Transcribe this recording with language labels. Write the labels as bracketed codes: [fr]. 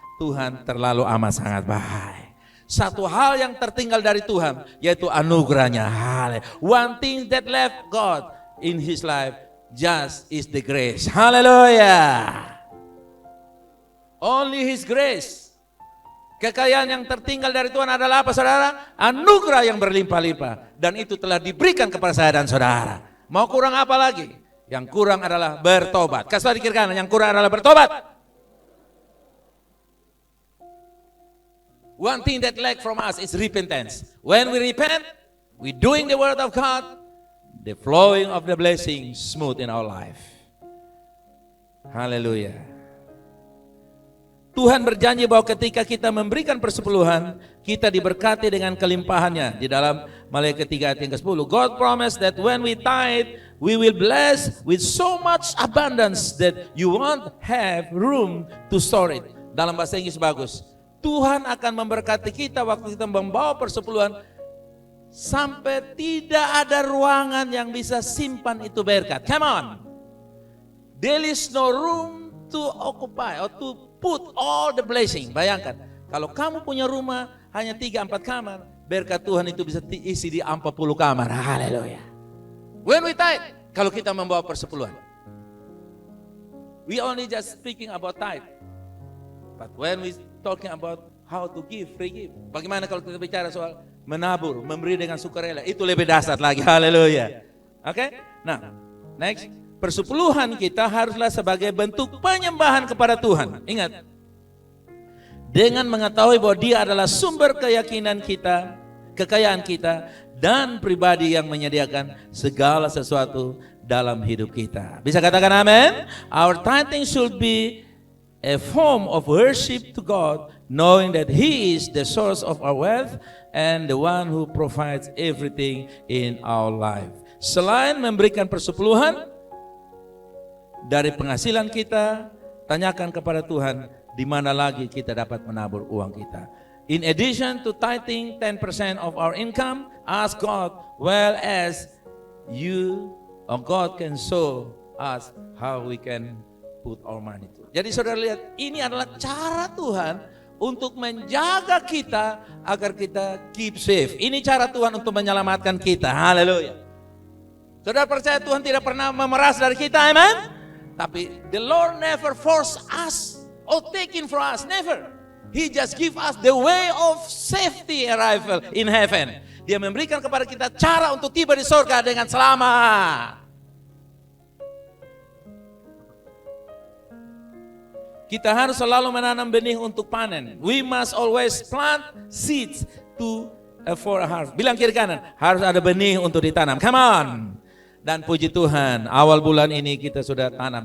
[id] Tuhan terlalu amat sangat baik. Satu hal yang tertinggal dari Tuhan, yaitu anugerahnya. [en] One thing that left God in his life just is the grace. Hallelujah. Only his grace. [id] Kekayaan yang tertinggal dari Tuhan adalah apa saudara? Anugerah yang berlimpah-limpah. Dan itu telah diberikan kepada saya dan saudara. Mau kurang apa lagi? Yang kurang adalah bertobat. Kasih tahu di kiri kanan, yang kurang adalah bertobat. [en] One thing that lack from us is repentance. When we repent, we doing the word of God, the flowing of the blessing smooth in our life. Hallelujah. [id] Tuhan berjanji bahwa ketika kita memberikan persepuluhan, kita diberkati dengan kelimpahannya. Di dalam Maleakhi 3 ayat yang ke-10, [en] God promised that when we tithe, we will bless with so much abundance that you won't have room to store it. [id] Dalam bahasa Inggris bagus. Tuhan akan memberkati kita waktu kita membawa persepuluhan sampai tidak ada ruangan yang bisa simpan itu berkat. [en] Come on. There is no room to occupy or to put all the blessing. [id] Bayangkan, kalau kamu punya rumah hanya 3-4 kamar, berkat Tuhan itu bisa diisi di 40 kamar. Haleluya. [en] When we tithe, [id] kalau kita membawa persepuluhan. [en] We only just speaking about tithe. But when we talking about how to give, free give. [id] Bagaimana kalau kita bicara soal menabur, memberi dengan sukarela, itu lebih dasar lagi. Haleluya. Oke? Nah, next. Persepuluhan kita haruslah sebagai bentuk penyembahan kepada Tuhan. Ingat, dengan mengetahui bahwa Dia adalah sumber keyakinan kita, kekayaan kita, dan pribadi yang menyediakan segala sesuatu dalam hidup kita. Bisa katakan amin? [en] Our tithing should be a form of worship to God, knowing that He is the source of our wealth and the one who provides everything in our life. [id] Selain memberikan persepuluhan, dari penghasilan kita, tanyakan kepada Tuhan, di mana lagi kita dapat menabur uang kita. [en] In addition to tithing 10% of our income, ask God, well as you or God can show us how we can put our money to. [id] Jadi saudara lihat, ini adalah cara Tuhan untuk menjaga kita agar kita [en] keep safe. [id] Ini cara Tuhan untuk menyelamatkan kita. Haleluya. Saudara percaya Tuhan tidak pernah memeras dari kita, amen? [en] Tapi the Lord never force us or taking for us, never. He just give us the way of safety arrival in heaven. [id] Dia memberikan kepada kita cara untuk tiba di surga dengan selamat. Kita harus selalu menanam benih untuk panen. [en] We must always plant seeds for a harvest. [id] Bilang kiri kanan, harus ada benih untuk ditanam. [en] Come on. [id] Dan puji Tuhan, awal bulan ini kita sudah tanam.